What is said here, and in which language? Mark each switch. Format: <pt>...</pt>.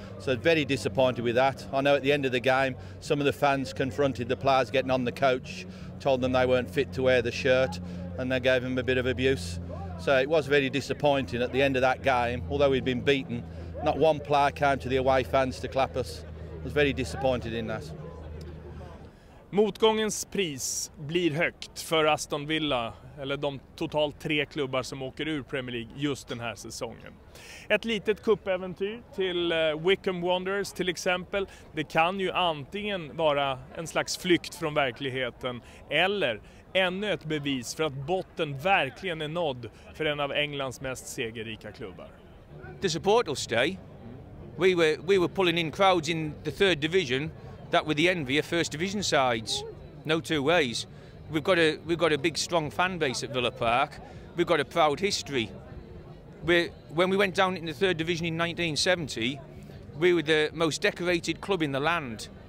<en>So very disappointed with that. I know at the end of the game, some of the fans confronted the players getting on the coach, told them they weren't fit to wear the shirt, and they gave them a bit of abuse. So it was very disappointing at the end of that game. Although we'd been beaten, not one player came to the away fans to clap us. I was very disappointed in that.</en> <sv>Motgångens pris blir högt för Aston Villa, eller de totalt 3 klubbar som åker ur Premier League just den här säsongen. Ett litet kuppäventyr till Wycombe Wanderers till exempel. Det kan ju antingen vara en slags flykt från verkligheten eller ännu ett bevis för att botten verkligen är nådd för en av Englands mest segerrika klubbar.</sv> <en>The support will stay. We were pulling in crowds in the 3rd division that were the envy of 1st division sides. No two ways. We've got a big strong fan base at Villa Park. We've got a proud history. When we went down in the 3rd division in 1970, we were the most decorated club in the land.</en>